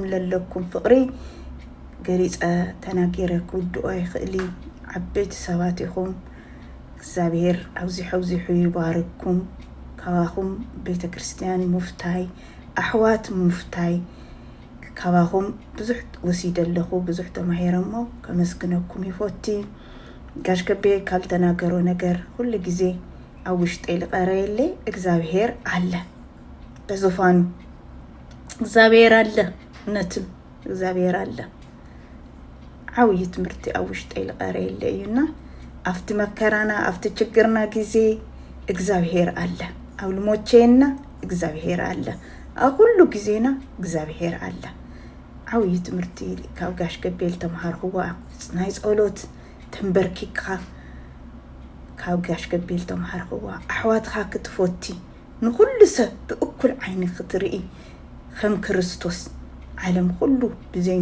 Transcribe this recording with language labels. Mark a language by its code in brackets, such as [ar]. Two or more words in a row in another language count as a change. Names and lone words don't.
[ti] ለለኩም ፍቕሪ ገሪፀ ተናጊረ ክውድኦ ይኽእሊ ዓበይቲ ሰባት ኢኹም። እግዚአብሔር ኣውዚሑ ይባርክኩም። ካባኹም ቤተ ክርስቲያን ሙፍታይ ኣሕዋት ሙፍታይ ካባኹም ብዙሕ ወሲደ ኣለኹ ብዙሕ ተማሂረሞ ከመስግነኩም ይፈቲ። ጋሽ ከቤ ካልተናገሮ ነገር ሁሉ ጊዜ ኣብ ውሽጠይ ልቐረየለ [am] እግዚአብሔር አለ በዙፋኑ እግዚአብሔር አለ እውነትም እግዚአብሔር አለ። [ti] ዓብይ ትምህርቲ ኣብ ውሽጠይ ልቐረየለ እዩና ኣብቲ መከራና ኣብቲ ችግርና ጊዜ [am] እግዚአብሔር አለ። [ti] ኣብ ልሞቼና [am] እግዚአብሔር አለ። [ti] ኣብ ሁሉ ጊዜና [am] እግዚአብሔር አለ። [ti] ዓብይ ትምህርቲ ካብ ጋሽ ከቤ ተማሃርኽዋ ናይ ጸሎት ተንበርኪካ ካብ ጋሽ ከቤ ተማሃርኽዋ ኣሕዋትኻ ክትፈቲ ንኩሉ ሰብ ብእኩል ዓይኒ ክትርኢ ከም ክርስቶስ ዓለም ሁሉ ብዘይ